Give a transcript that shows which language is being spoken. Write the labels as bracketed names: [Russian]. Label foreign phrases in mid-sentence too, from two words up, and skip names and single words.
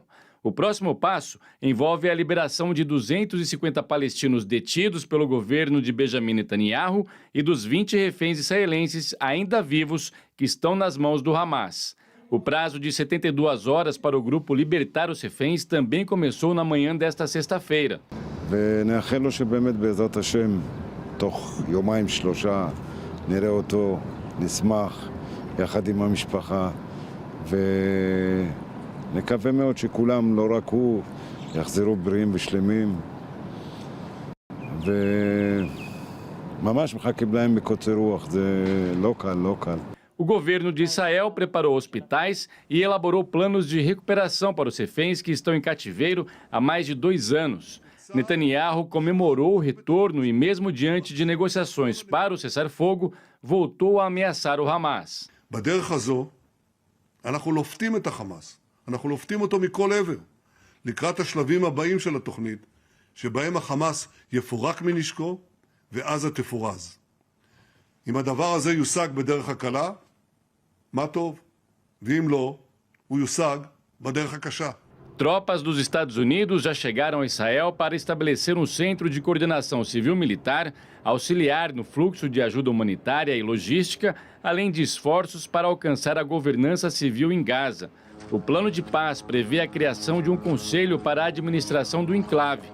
[Portuguese] O próximo passo envolve a liberação de 250 palestinos detidos pelo governo de Benjamin Netanyahu e dos 20 reféns israelenses ainda vivos que estão nas mãos do Hamas. O prazo de 72 horas para o grupo libertar os reféns também começou na manhã desta sexta-feira. [Hebrew] ונאחל לו שבאמת בעזרת השם, תוך יומיים שלושה, נראה אותו, נשמח, יחד עם המשפחה, ונקווה מאוד שכולם, לא רק הוא, יחזרו בריאים ושלמים, וממש מחכים להם מקוצר רוח, זה לא קל, לא קל. [Portuguese] O governo de Israel preparou hospitais e elaborou planos de recuperação para os reféns que estão em cativeiro há mais de 2 anos. Netanyahu comemorou o retorno e, mesmo diante de negociações para o cessar-fogo, voltou a ameaçar o Hamas. [Hebrew] בדרך הזו אנחנו לופתים את החמאס, אנחנו לופתים אותו מכל עבר, לקראת השלבים הבאים של התוכנית, שבהם החמאס יפורק מנשקו ועזה תפורז. אם הדבר הזה יושג בדרך הקלה, מה טוב, ואם לא, הוא יושג בדרך הקשה. [Portuguese] Tropas dos Estados Unidos já chegaram a Israel para estabelecer um centro de coordenação civil-militar, auxiliar no fluxo de ajuda humanitária e logística, além de esforços para alcançar a governança civil em Gaza. O plano de paz prevê a criação de um conselho para a administração do enclave.